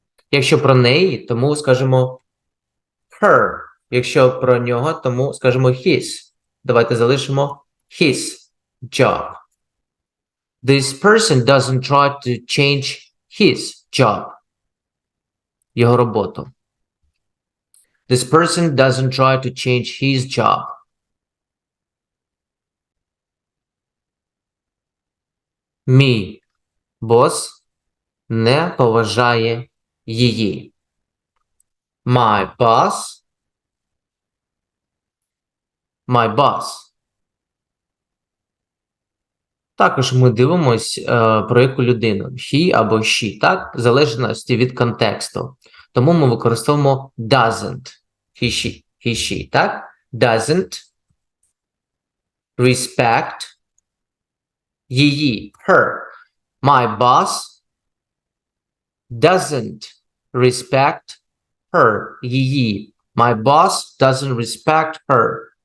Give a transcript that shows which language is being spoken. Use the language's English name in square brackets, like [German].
[Ukrainian] Якщо про неї, тому скажемо [English] her. [Ukrainian] Якщо про нього, тому скажемо [English] his. [Ukrainian] Давайте залишимо [English] his job. This person doesn't try to change his job. [Ukrainian] Його роботу. [English] This person doesn't try to change his job. [Ukrainian] Мій бос не поважає її. [English] My boss [Ukrainian] Також ми дивимось, про яку людину. [English] He [Ukrainian] або [English] she, [Ukrainian] так? В залежності від контексту. Тому ми використовуємо [English] doesn't. He, she, [Ukrainian] так? [English] Doesn't respect [Ukrainian] її, [English] her. My boss doesn't respect her, [Ukrainian] її. [English] My boss doesn't respect her.